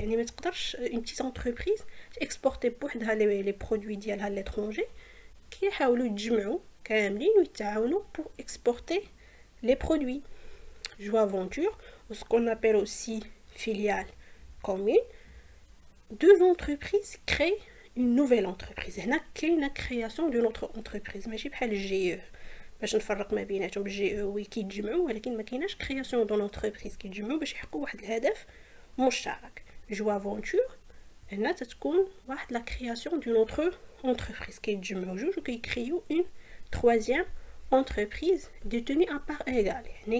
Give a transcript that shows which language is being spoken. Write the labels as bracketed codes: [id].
[ar] يعني ما تقدرش [fr] une petite entreprise exporter بوحدها les produits ديالها à l'étranger. [ar] كيحاولوا يتجمعوا كاملين ويتعاونوا [fr] pour exporter les produits. Joaventure, ou ce qu'on appelle aussi filiale commune, deux entreprises créent une nouvelle entreprise. [ar] هنا كاينه [fr] création d'une autre entreprise [ar] ماشي بحال GE باش نفرق ما بيناتهم. GE وي كيتجمعوا ولكن ما كايناش [fr] création d'une entreprise [ar] كيتجمعوا باش يحققوا واحد الهدف مشترك. [fr] Joaventure هنا تتكون واحد la création d'une autre entreprise [ar] كيتجمعوا جوج وكيكريو [fr] une troisième entreprise détenue à part égale. يعني